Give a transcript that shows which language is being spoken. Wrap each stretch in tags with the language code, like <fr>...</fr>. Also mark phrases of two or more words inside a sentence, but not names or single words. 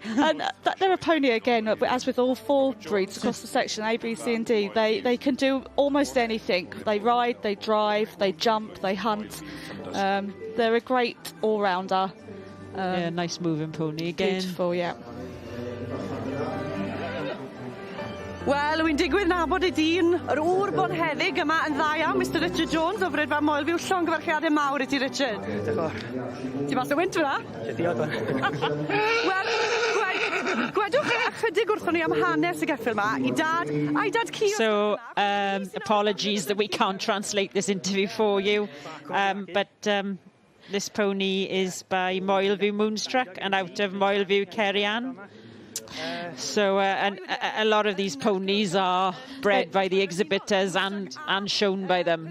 <en>And they're a pony again, as with all 4 breeds across the section, A, B, C and D. They can do almost anything. They ride, they drive, they jump, they hunt. They're a great all-rounder. Nice moving pony again. Beautiful, yeah.</en> <cy>Wel, wy'n digwydd nabod y dyn, yr ŵr bonheddig yma yn dda iawn, Mr Richard Jones, o Frydfa Moel Fyw, llongyfarchiadau mawr i ti, Richard. Ti mas o wynt fyna? Wel, gwedwch ychydig wrthon ni am hanes y geffil yma, i dad Cio.</cy> <en>So, apologies that we can't translate this interview for you, but this pony is by Moel View Moonstruck and out of Moel View Cerian. So and a lot of these ponies are bred by the exhibitors and shown by them.</en>